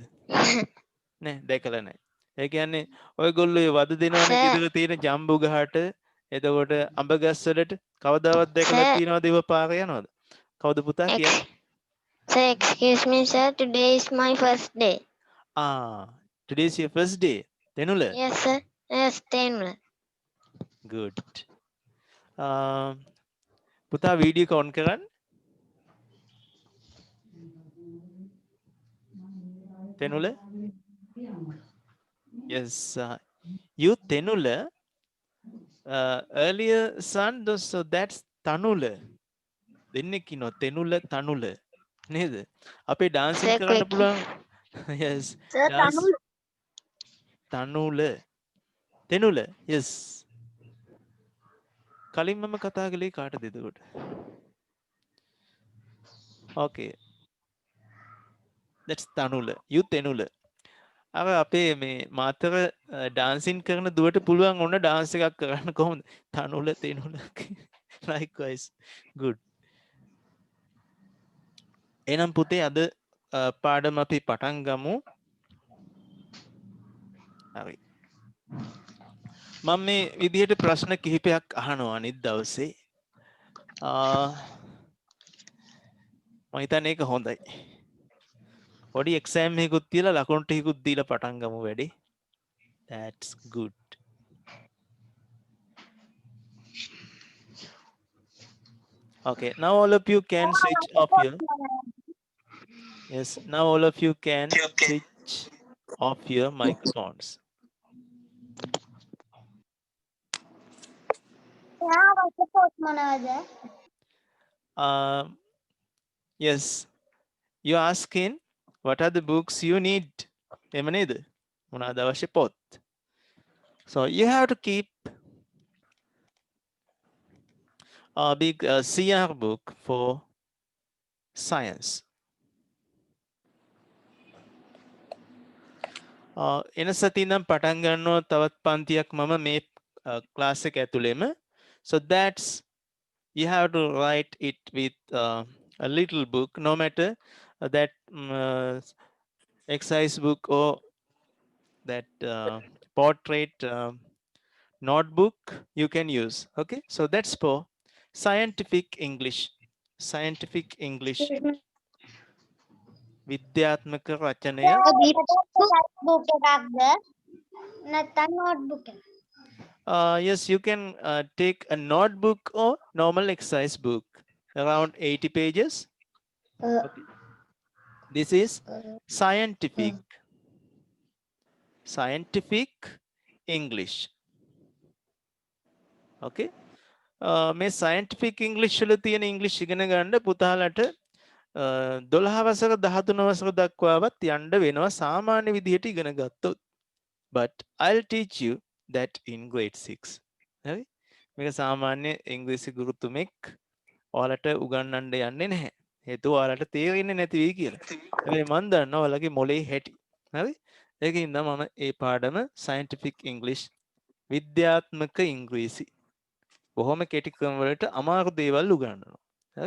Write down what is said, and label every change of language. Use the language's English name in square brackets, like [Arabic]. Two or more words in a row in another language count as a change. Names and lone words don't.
[Sinhala] නෑ දැකලා නැහැ. ඒ කියන්නේ ඔයගොල්ලෝ ඒ වද දෙනවනේ ගෙදර තියෙන ජම්බු ගහට එතකොට අඹ ගස් වලට කවදාවත් දැකලා තියෙනවද ඒව පාර යනවද? කවුද පුතා කියන්නේ? [English] Sir, excuse me, sir. Today is my first day. Today is your first day. Tenula? Yes, sir. Yes, Tenula. Good. [Sinhala] පුතා වීඩියෝ එක ඔන් කරන්න. [English] Tenula? Yes. You Tenula, earlier son, so that's Tanula. [Sinhala] දෙන්නෙක් ඉන්නවා Tenula, Tanula. නේද? අපේ ඩාන්සින් [English] Sir, [Sinhala] කරන්න [English] quick. [Sinhala] පුළුවන්. yes. [English] Sir, dance තනුල තෙනුල yes. [Sinhala] කලින් මම කතා කළේ කාටද එතකොට? [English] okay. that's තනුල. you තෙනුල. [Sinhala] අර අපේ මේ මාතර ඩාන්සින් කරන දුවට පුළුවන් ඔන්න ඩාන්ස් එකක් කරන්න කොහොමද? තනුල තෙනුල. [English] likewise. good. [Sinhala] එහෙනම් පුතේ අද පාඩම අපි පටන් ගමු. හරි. මම මේ විදිහට ප්‍රශ්න කිහිපයක් අහනවා අනිත් දවසේ. මම හිතන්නේ ඒක හොඳයි. පොඩි එක්සෑම් එකකුත් තියලා ලකුණු ටිකකුත් දීලා පටන් ගමු වැඩි. [English] That's good. Okay, now all of you can switch off your yes, now all of you can switch off your microphones. Yes, you're asking what are the books you need? [Sinhala] එහෙම නේද? මොනවාද අවශ්‍ය පොත්? [English] So you have to keep a big CR book for science. [Sinhala] එන සතිනම් පටන් ගන්නවා තවත් පන්තියක් මම මේ ක්ලාස් එක ඇතුළේම. [English] So that's you have to write it with a little book, no matter that exercise book or that portrait notebook you can use. Okay, so that's for scientific English. Scientific English. [Sinhala] විද්‍යාත්මක රචනය. [English] Yes, you can take a notebook or normal exercise book, around 80 pages. Okay. This is scientific English. [Sinhala] Okay. මේ [English] scientific English [Sinhala] වල තියෙන English ඉගෙන ගන්න පුතාලට 12 වසර 13 වසර දක්වාවත් යන්න වෙනවා සාමාන්‍ය විදිහට ඉගෙන ගත්තොත්. [English] But I'll teach you that in grade 6. [Sinhala] හරි? මේක සාමාන්‍ය ඉංග්‍රීසි ගුරුතුමෙක් ඔයාලට උගන්වන්න යන්නේ නැහැ. හේතුව ඔයාලට තේරෙන්නේ නැති වෙයි කියලා. හැබැයි මම දන්නවා ඔයාලගේ මොලේ හැටි. හරි? ඒකින්ද මම මේ පාඩම [English] scientific English [Sinhala] විද්‍යාත්මක ඉංග්‍රීසි බොහොම කෙටි ක්‍රම වලට අමාරු දේවල් උගන්වනවා. හරි?